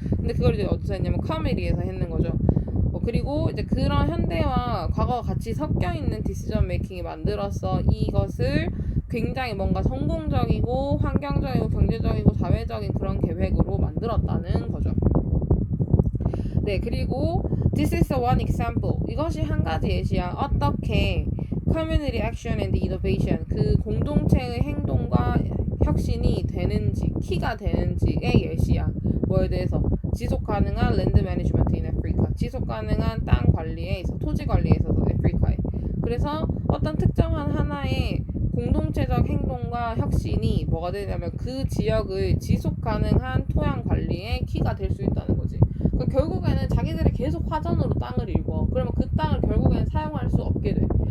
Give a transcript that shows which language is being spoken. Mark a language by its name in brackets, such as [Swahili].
[Korean] 근데 그걸 이제 어디서 했냐면 카메리에서 했는 거죠. 그리고 이제 그런 현대와 과거가 같이 섞여 있는 디시전 메이킹이 만들어서 이것을 굉장히 뭔가 성공적이고 환경적이고 경제적이고 사회적인 그런 계획으로 만들었다는 거죠. 네, 그리고 [English] this is one example. [Korean] 이것이 한 가지 예시야. 어떻게 [English] community action and innovation [Korean] 그 공동체의 행동과 혁신이 되는지, 키가 되는지의 예시야. 뭐에 대해서? 지속 가능한 [English] land management in Africa. [Korean] 지속 가능한 땅 관리에 있어, 토지 관리에 있어서 아프리카에. 그래서 어떤 특정한 하나의 공동체적 행동과 혁신이 뭐가 되냐면 그 지역의 지속 가능한 토양 관리에 키가 될 수 있다는 거지. 그러니까 결국에는 자기들이 계속 화전으로 땅을 일궈. 그러면 그 땅을 결국에는 사용할 수 없게 돼.